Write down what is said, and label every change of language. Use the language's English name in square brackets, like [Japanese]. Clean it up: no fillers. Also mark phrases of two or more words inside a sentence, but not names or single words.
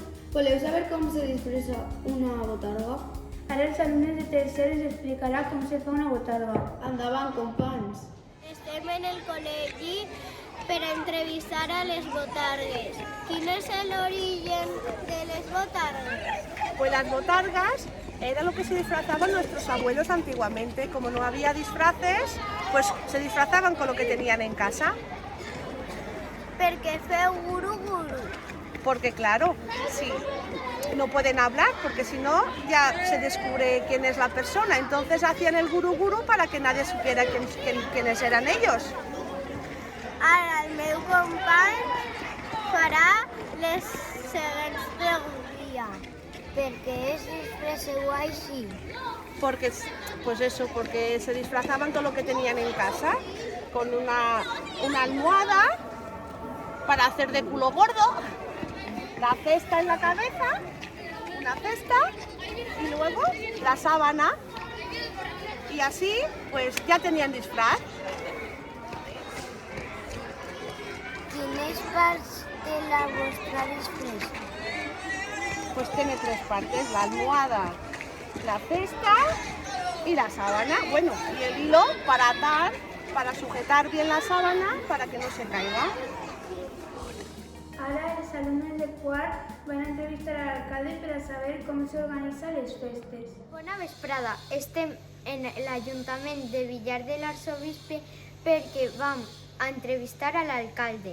[Catalan] Voleu saber com se disfressa una botarga? Ara els alumnes de tercer ens explicarà com se fa una botarga. Endavant, companys! Estem en el col·legi per entrevistar a les botargues. Quin és l'origen de les botargues? [Spanish] Pues las botargas era lo que se disfrazaban nuestros abuelos antiguamente. Como no había disfraces, pues se disfrazaban con lo que tenían en casa. [Catalan] Per què feu guru-guru? [Spanish] Porque claro, sí, no pueden hablar porque si no ya se descubre quién es la persona. Entonces hacían el guru-guru para que nadie supiera quiénes eran ellos. [Catalan] Ara el meu company farà les següents preguntes. Per què es disfresseu així? [Spanish] Porque, pues eso, porque se disfrazaban con lo que tenían en casa, con una almohada para hacer de culo gordo, la cesta en la cabeza, una cesta y luego la sábana. Y así, pues ya tenían disfraz. [Catalan] Quines parts en la vuestra disfressa? [Spanish] Pues tiene 3 partes, la almohada, la cesta y la sábana. Bueno, y el hilo para atar, para sujetar bien la sábana para que no se caiga. [Catalan] Ara els alumnes de quart van a entrevistar a l'alcalde per a saber com s'organitzen les festes. Bona vesprada. Estem en l'Ajuntament de Villar de l'Arzobispe perquè vam a entrevistar a l'alcalde.